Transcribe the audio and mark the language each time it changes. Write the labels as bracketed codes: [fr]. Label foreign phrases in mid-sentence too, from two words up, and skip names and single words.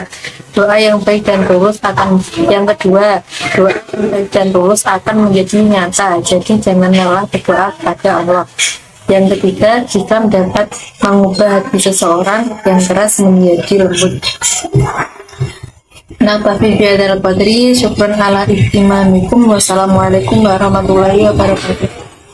[id] Doa yang baik dan tulus akan menjadi nyata. Jadi jangan lelah berdoa kepada Allah. Yang ketiga, jika dapat mengubah hati seseorang yang keras menjadi lembut. [ar] Nabi Biadar Qadri, شكرا على اهتمامكم. والسلام عليكم ورحمة الله وبركاته.